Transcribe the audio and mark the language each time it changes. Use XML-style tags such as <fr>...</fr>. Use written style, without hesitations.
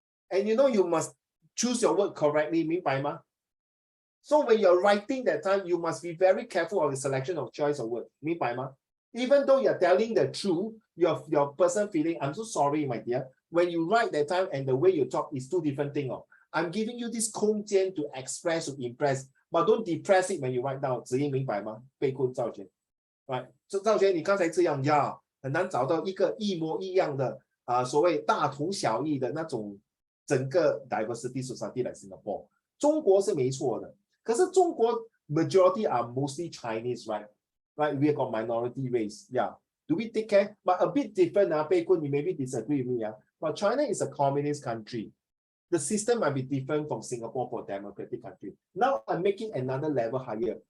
<en>And you know you must choose your word correctly,</en> <zh>明白吗?</zh> <en>So when you're writing that time, you must be very careful of the selection of choice of word, 明白吗? Even though you're telling the truth, your person feeling, I'm so sorry, my dear. When you write that time and the way you talk is two different things. I'm giving you this 空间 to express, to impress, but don't depress it when you write down.</en> <zh>子怡明白吗？被困赵权 ，</zh> <en>right？</en> <zh>so 赵权，你刚才这样呀，很难找到一个一模一样的所谓大同小异的那种整个</zh> <en>diversity society</en> <zh>来 Singapore。中国是没错的，可是中国</zh> <en>majority are mostly Chinese, right? Right? We have got minority race, yeah. Do we take care? But a bit different, Bei Kun, you maybe disagree with me, but China is a communist country. The system might be different from Singapore for democratic country. Now I'm making another level higher.</en>